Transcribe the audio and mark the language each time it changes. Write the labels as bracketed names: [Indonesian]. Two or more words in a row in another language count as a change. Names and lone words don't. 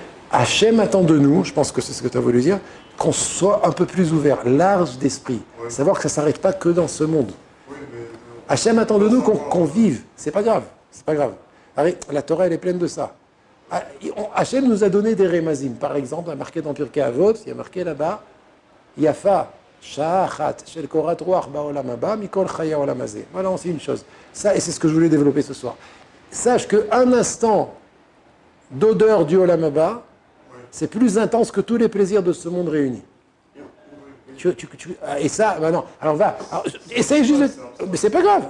[French] Hachem attend de nous, je pense que c'est ce que tu as voulu dire, qu'on soit un peu plus ouvert, large d'esprit. Ouais. Savoir que ça ne s'arrête pas que dans ce monde. Oui, mais Hachem attend de nous qu'on vive. C'est pas grave. C'est pas grave. La Torah, elle est pleine de ça. Hachem nous a donné des rémazim. Par exemple, il y a marqué dans Pirkei Avot, il y a marqué là-bas, [Hebrew] יפה שעה אחת של קורת רוח בעולם הבא מכל חיי עולם הזה. [French] Voilà, c'est une chose. Ça, et c'est ce que je voulais développer ce soir. Sache qu'un instant d'odeur du [Hebrew] עולם הבא, [French] c'est plus intense que tous les plaisirs de ce monde réunis. Et ça, maintenant, alors va, essaye juste de... Mais c'est pas grave.